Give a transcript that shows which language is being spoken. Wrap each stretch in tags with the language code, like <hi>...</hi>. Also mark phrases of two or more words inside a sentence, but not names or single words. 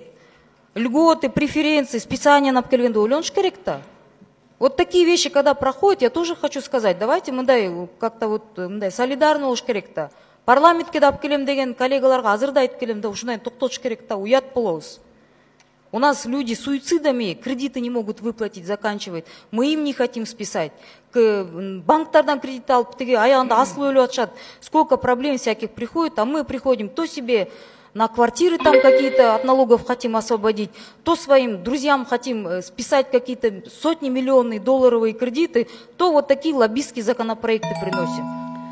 <ru>Льготы, преференции, списание</ru> <ky>алып келгенде ойлонуш керек да.</ky> <ru>Вот такие вещи, когда проходят, я тоже хочу сказать, давайте мындай как-то вот мындай солидарный</ru> <ky>болуш керек да. Парламентке да алып келем деген коллегаларга азыр да айтып келем да, ушундай токтотуш керек да, уят болобуз.</ky> <ru>У нас люди суицидами кредиты не могут выплатить, заканчивать. Мы им не хотим списать.</ru> <ky>Банктардан кредит алып, теги аягында асылып өлүп атышат.</ky> <ru>Сколько проблем всяких приходит, а мы приходим то себе на квартиры там какие-то от налогов хотим освободить, то своим друзьям хотим списать какие-то сотни миллионные долларовые кредиты, то вот такие лоббистские законопроекты приносим.</ru>